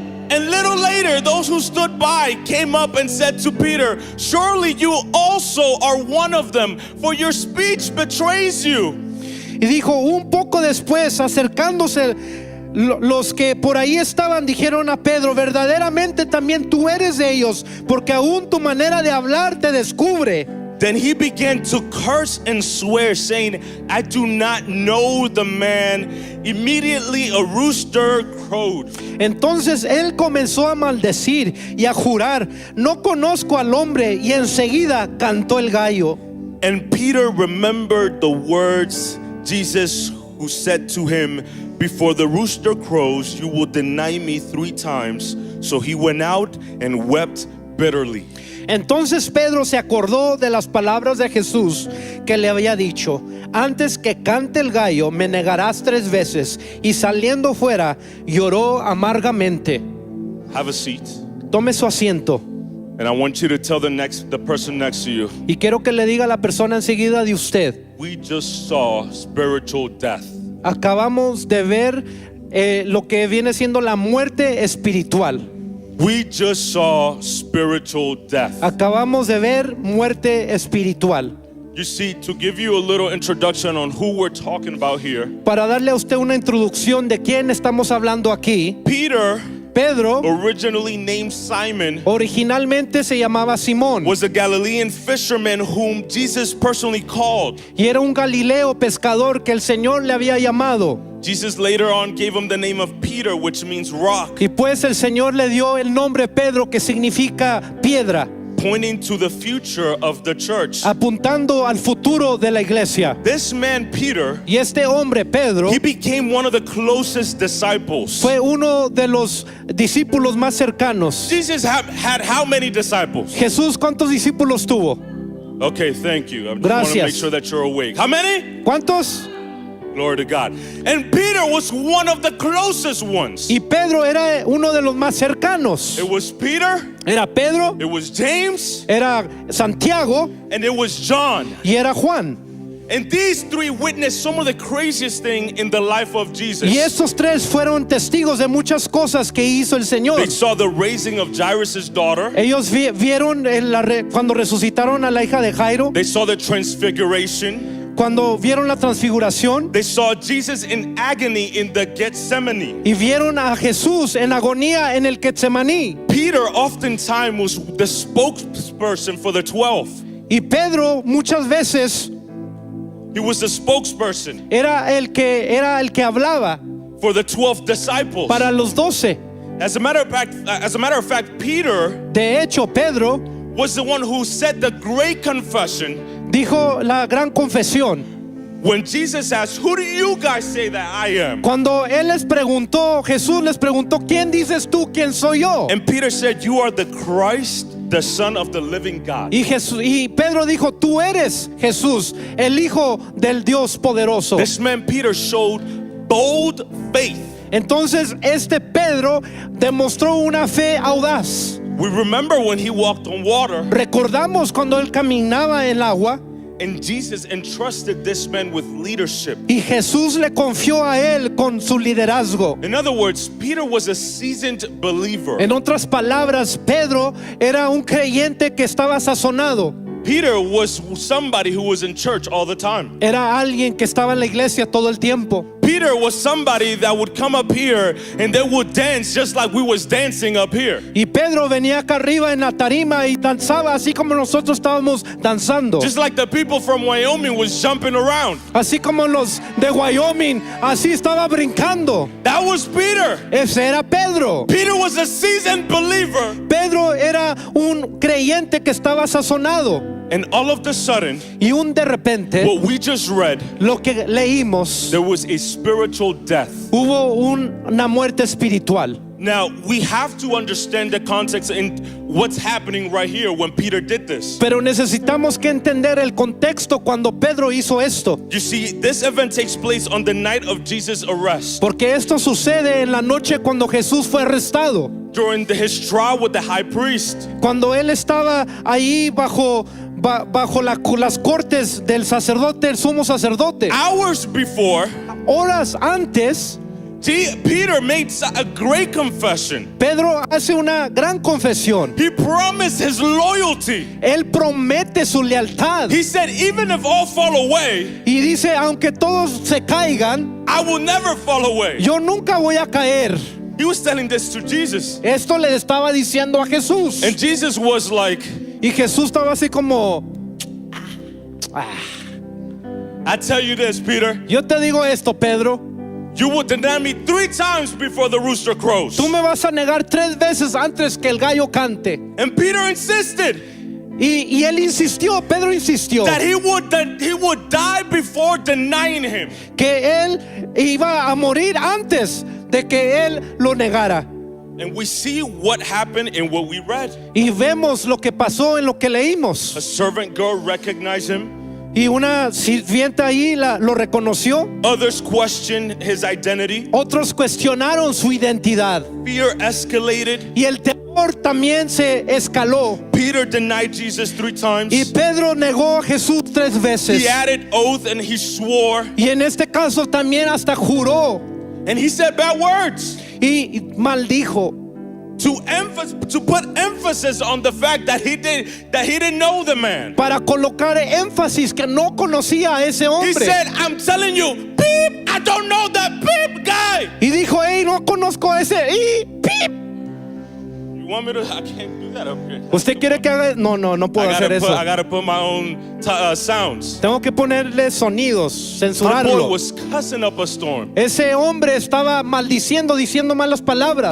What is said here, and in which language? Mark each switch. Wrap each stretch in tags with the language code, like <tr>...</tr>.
<en>And little later, those who stood by came up and said to Peter, Surely you also are one of them, for your speech betrays you.</en> <es>Y dijo, un poco después, acercándose, los que por ahí estaban dijeron a Pedro, verdaderamente también tú eres de ellos, porque aún tu manera de hablar te descubre.</es> <en>Then he began to curse and swear, saying, I do not know the man. Immediately a rooster crowed.</en> <es>Entonces él comenzó a maldecir y a jurar, no conozco al hombre, y enseguida cantó el gallo.</es> <en>And Peter remembered the words Jesus who said to him, Before the rooster crows, you will deny me 3 times. So he went out and wept bitterly.</en> <es>Entonces Pedro se acordó de las palabras de Jesús que le había dicho, antes que cante el gallo me negarás 3 veces, y saliendo fuera lloró amargamente.</es> <en>Have a seat.</en> <es>Tome su asiento.</es> <en>And I want you to tell the person next to you,</en> <es>Y quiero que le diga a la persona enseguida de usted,</es> <en>we just saw spiritual death.</en> <es>acabamos de ver lo que viene siendo la muerte espiritual.</es> <en>We just saw spiritual death.</en> <es>Acabamos de ver muerte espiritual.</es> <en>You see, to give you a little introduction on who we're talking about here,</en> <es>Para darle a usted una introducción de quién estamos hablando aquí, Pedro,</es> <en>originally named Simon,</en> <es>originalmente se llamaba Simón,</es> <en>was a Galilean fisherman whom Jesus personally called.</en> <es>y era un Galileo pescador que el Señor le había llamado.</es> <en>Jesus later on gave him the name of Peter, which means rock,</en> <es>Y pues el Señor le dio el nombre Pedro, que significa piedra,</es> <en>pointing to the future of the church.</en> <es>apuntando al futuro de la iglesia.</es> <en>This man, Peter,</en> <es>Y este hombre, Pedro,</es> <en>he became one of the closest disciples.</en> <es>fue uno de los discípulos más cercanos.</es> <en>Jesus had how many disciples?</en> <es>Jesús, ¿cuántos discípulos tuvo?</es> <en>Okay, thank you. I just want to</en> <es>Gracias.</es> <en>make sure that you're awake. How many?</en> <es>¿Cuántos?</es> <en>Glory to God. And Peter was one of the closest ones.</en> <es>Y Pedro era uno de los más cercanos.</es> <en>It was Peter,</en> <es>Era Pedro,</es> <en>it was James,</en> <es>era Santiago</es> <en>and it was John.</en> <es>y era Juan.</es> <en>And these three witnessed some of the craziest thing in the life of Jesus.</en> <es>Y estos tres fueron testigos de muchas cosas que hizo el Señor.</es> <en>They saw the raising of Jairus' daughter.</en> <es>Ellos vieron cuando resucitaron a la hija de Jairo,</es> <en>They saw the transfiguration.</en> <es>cuando vieron la transfiguración</es> <en>They saw Jesus in agony in the Gethsemane.</en> <es>y vieron a Jesús en agonía en el Getsemaní.</es> <en>Peter oftentimes was the spokesperson for the 12.</en> <es>Y Pedro muchas veces</es> <en>He was the spokesperson</en> <es>era el que hablaba</es> <en>for the 12 disciples.</en> <es>para los 12.</es> <en>As a matter of fact, Peter</en> <es>De hecho, Pedro</es> <en>was the one who said the great confession</en> <es>dijo la gran confesión.</es> <en>when Jesus asked, "Who do you guys say that I am?"</en> <es>Cuando él les preguntó, Jesús les preguntó, ¿quién dices tú quién soy yo?</es> <en>And Peter said, "You are the Christ, the Son of the living God."</en> <es>Y Pedro dijo, tú eres Jesús, el Hijo del Dios poderoso.</es> <en>This man Peter showed bold faith.</en> <es>Entonces este Pedro demostró una fe audaz.</es> <en>We remember when he walked on water,</en> <es>Recordamos cuando él caminaba en el agua</es> <en>and Jesus entrusted this man with leadership.</en> <es>y Jesús le confió a él con su liderazgo.</es> <en>In other words, Peter was a seasoned believer.</en> <es>En otras palabras, Pedro era un creyente que estaba sazonado.</es> <en>Peter was somebody who was in church all the time.</en> <es>Era alguien que estaba en la iglesia todo el tiempo.</es> <en>Peter was somebody that would come up here and they would dance just like we was dancing up here.</en> <es>Y Pedro venía acá arriba en la tarima y danzaba así como nosotros estábamos danzando.</es> <en>Just like the people from Wyoming was jumping around.</en> <es>Así como los de Wyoming, así estaba brincando.</es> <en>That was Peter.</en> <es>Ese era Pedro.</es> <en>Peter was a seasoned believer.</en> <es>Pedro era un creyente que estaba sazonado.</es> <en>And all of a sudden,</en> <es>Y de repente,</es> <en>what we just read,</en> <es>lo que leímos,</es> <en>there was a spiritual death.</en> <es>hubo una muerte espiritual.</es> <en>Now, we have to understand the context and what's happening right here when Peter did this.</en> <es>Pero necesitamos que entender el contexto cuando Pedro hizo esto.</es> <en>You see, this event takes place on the night of Jesus' arrest.</en> <es>Porque esto sucede en la noche cuando Jesús fue arrestado.</es> <en>During his trial with the high priest.</en> <es>Cuando él estaba ahí bajo las cortes del sacerdote, el sumo sacerdote.</es> <en>Hours before,</en> <es>Horas antes,</es> <en>Peter made a great confession.</en> <es>Pedro hace una gran confesión.</es> <en>He promised his loyalty.</en> <es>Él promete su lealtad.</es> <en>He said, even if all fall away,</en> <es>Y dice, aunque todos se caigan,</es> <en>I will never fall away.</en> <es>yo nunca voy a caer.</es> <en>He was telling this to Jesus.</en> <es>Esto le estaba diciendo a Jesús.</es> <en>And Jesus was like,</en> <es>Y Jesús estaba así como,</es> <en>I tell you this, Peter,</en> <es>yo te digo esto, Pedro.</es> <en>you will deny me 3 times before the rooster crows.</en> <es>Tú me vas a negar 3 veces antes que el gallo cante.</es> <en>And Peter insisted</en> <es>Y él insistió, Pedro insistió,</es> <en>that he would die before denying him.</en> <es>que él iba a morir antes de que él lo negara.</es> <en>And we see what happened in what we read.</en> <es>Y vemos lo que pasó en lo que leímos.</es> <en>A servant girl recognized him.</en> <es>Y una sirvienta ahí lo reconoció.</es> <en>Others questioned his identity.</en> <es>Otros cuestionaron su identidad.</es> <en>Fear escalated.</en> <es>Y el temor también se escaló.</es> <en>Peter denied Jesus 3 times.</en> <es>Y Pedro negó a Jesús 3 veces.</es> <en>He added oath and he swore.</en> <es>Y en este caso también hasta juró.</es> <en>And he said bad words.</en> <es>Y maldijo.</es> <en>To put emphasis on the fact that he didn't know the man.</en> <es>Para colocar énfasis que no conocía a ese</es> <en>He</en> <es>hombre.</es> <en>said, I'm telling you, beep, I don't know that beep guy.</en> <es>Y dijo, hey, no conozco a ese. Y pip.</es> <en>You want me to? I can't do that up here.</en> <es>¿Usted quiere que haga? No puedo hacer eso.</es> <en>I gotta put my own sounds.</en> <es>Tengo que ponerle sonidos,</es> <en>My boy</en> <es>censurarlo.</es> <en>was cussing up a storm.</en> <es>Ese hombre estaba maldiciendo, diciendo malas palabras.</es>